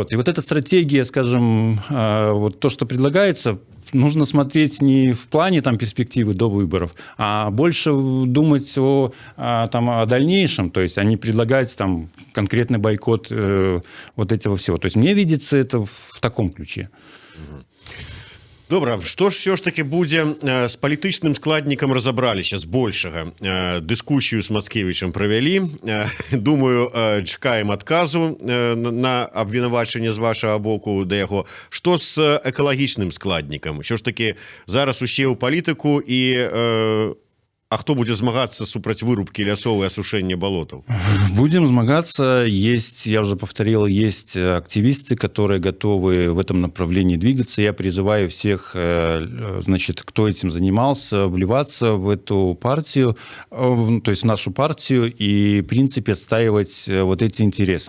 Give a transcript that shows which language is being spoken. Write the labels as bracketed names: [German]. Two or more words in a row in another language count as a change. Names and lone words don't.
[Russian] И вот эта стратегия, скажем, вот то, что предлагается, нужно смотреть не в плане там, перспективы до выборов, а больше думать о дальнейшем. То есть они предлагают там, конкретный бойкот вот этого всего. То есть мне видится это в таком ключе. [Belarusian] Добра, што ж [Russian] все ж таки [Belarusian] будзе з палітычным складнікам разабраліся збольшага. Дыскусію з Мацкевічам правялі. Думаю, чакаем адказу на абвінавачанне з вашага боку да яго. Што з экалагічным складнікам? Що ж таки зараз усе ў палітыку і а хто будзе змагацца супраць вырубкі лясоў і асушэння болотаў? [Russian] Будем змагаться. Есть, я уже повторил, есть активисты, которые готовы в этом направлении двигаться. Я призываю всех, значит, кто этим занимался, вливаться в эту партию, то есть в нашу партию, и, в принципе, отстаивать вот эти интересы.